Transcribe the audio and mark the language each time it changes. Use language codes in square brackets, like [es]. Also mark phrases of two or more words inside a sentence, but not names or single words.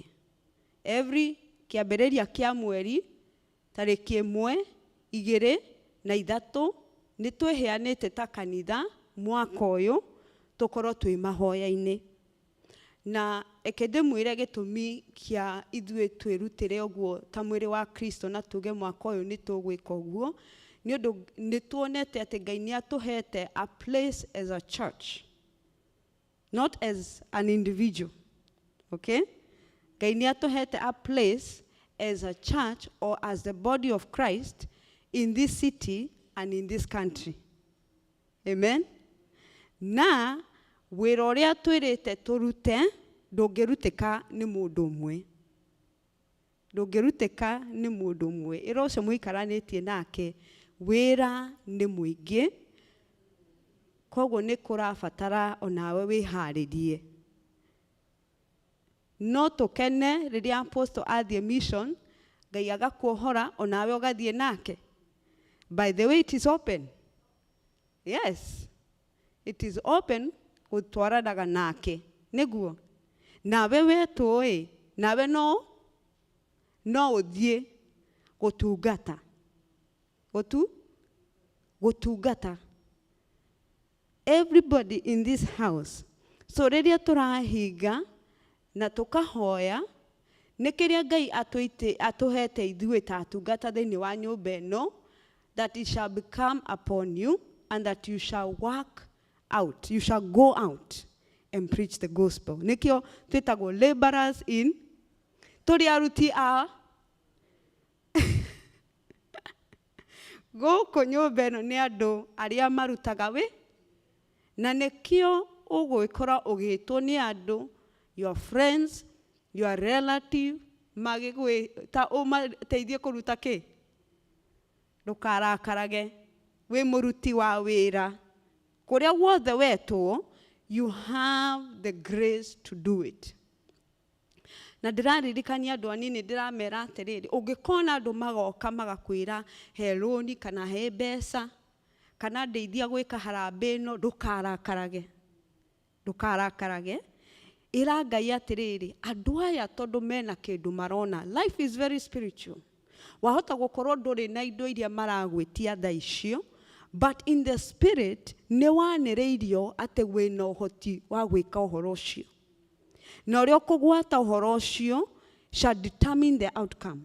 [ki] Every kĩambĩrĩria kĩa mweri, tarĩki 1, 2 na 3, nĩ twĩheanĩte ta kanitha mwaka ũyũ, tũkorwo twĩ mahoya-inĩ. Na eke ndĩmwĩre gĩtũmi kĩa ithuĩ twĩrutĩre ũguo ta mwĩrĩ wa Kristo na tuge mwaka ũyũ nĩ tũgwĩka ũguo, nĩ ũndũ nĩ tuonete atĩ Ngai nĩ atũhete [en] a place as a church, not as an individual. Okay? [ki] Ngai nĩ atũhete [en] a place as a church or as the body of Christ in this city and in this country. Amen? [ki] Na wĩra ũrĩa twĩrĩte tũrute ndũngĩrutĩka nĩ mũndũ ũmwe. Ndũngĩrutĩka nĩ mũndũ ũmwe. Ĩra ũcio mũikaranĩtie nake, wĩra nĩ mũingĩ, koguo nĩ kũrabatara onawe wĩharĩrie. No tũkene rĩrĩa apostle athiĩ mission, Ngai agakuohora onawe ũgathiĩ nake. [en] By the way, it is open. Yes. It is open [ki] gũtwaranaga nake. Nĩguo. Nawe wetũĩ, nawe no ũthiĩ gũtungata. Gũtungata. [en] Everybody in this house. [ki] So rĩrĩa tũrahinga na tũkahoya, nĩ kĩrĩa Ngai atũhete ithuĩ ta atungata thĩinĩ wa nyũmba ĩno, [en] that it shall become upon you and that you shall work out. You shall go out and preach the gospel. [ki] Nikio twĩtagwo [en] laborers in, [ki] tũrĩ aruti a gũkũ nyũmba ĩno nĩ andũ arĩa marutaga wĩ, na nĩkĩo ũgwĩkora ũgĩtwo nĩ andũ, [en] your friends, your relative, [ki] magĩgwĩta ũmateithie kũruta kĩ? Ndũkarakarage, wĩ mũruti wa wĩra. Kũrĩa wothe wetwo, [en] you have the grace to do it. [ki] Na ndĩraririkania andũ anini ndĩramera atĩrĩrĩ, ũngĩkona andũ magoka magakwĩra he rũni kana he mbeca, kana ndeithia gwĩka harambĩ ĩno, ndũkarakarage. Ndũkarakarage. Ĩra Ngai atĩrĩrĩ, andũ aya tondũ mena kĩndũ marona. [en] Life is very spiritual. [ki] Wahota gũkorwo ndũrĩ na indo iria maragwĩtia thaa icio, [en] but in the spirit [ki] nĩ wanĩrĩirio atĩ wĩna ũhoti wa gwĩka ũhoro ũcio. Na ũrĩa ũkũgwata ũhoro ũcio [en] shall determine the outcome.